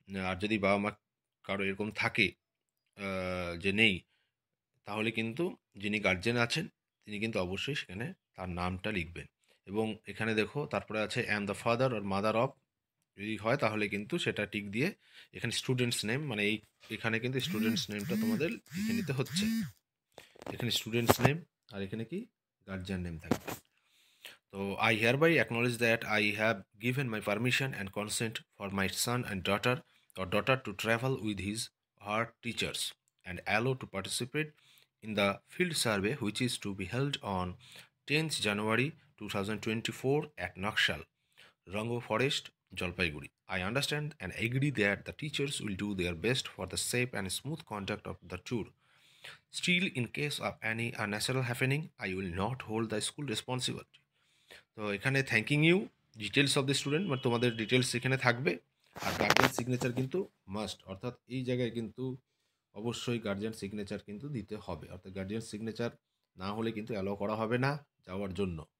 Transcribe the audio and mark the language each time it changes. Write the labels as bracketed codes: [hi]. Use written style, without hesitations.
[bn] আর যদি বাবা মা কারো এরকম থাকে যে নেই, তাহলে কিন্তু যিনি গার্জিয়ান আছেন তিনি কিন্তু অবশ্যই সেখানে তার নামটা লিখবেন। এবং এখানে দেখো তারপরে আছে [en] am the father or mother of, [bn] যদি হয় তাহলে কিন্তু সেটা টিক দিয়ে এখানে স্টুডেন্টস নেম, মানে এখানে কিন্তু স্টুডেন্টস নেমটা তোমাদের লিখে নিতে হচ্ছে। এখানে স্টুডেন্টস নেম আর এখানে কি গার্জিয়ান নেম থাকবে। [en] So I hereby acknowledge that I have given my permission and consent for my son and daughter to travel with his her teachers and allow to participate in the field survey which is to be held on 10th January 2024 at Nakshal, Rango Forest, Jalpaiguri. I understand and agree that the teachers will do their best for the safe and smooth conduct of the tour. Still, in case of any unnatural happening, I will not hold the school responsible. [bn] তো এখানে [en] thanking you details of the student [bn] মানে তোমাদের details এখানে থাকবে। আর guardian signature কিন্তু must, অর্থাৎ এই জায়গায় কিন্তু অবশ্যই গার্জিয়ান সিগনেচার কিন্তু দিতে হবে, অর্থাৎ গার্জিয়ান সিগনেচার না হলে কিন্তু অ্যালাউ করা হবে না যাওয়ার জন্য।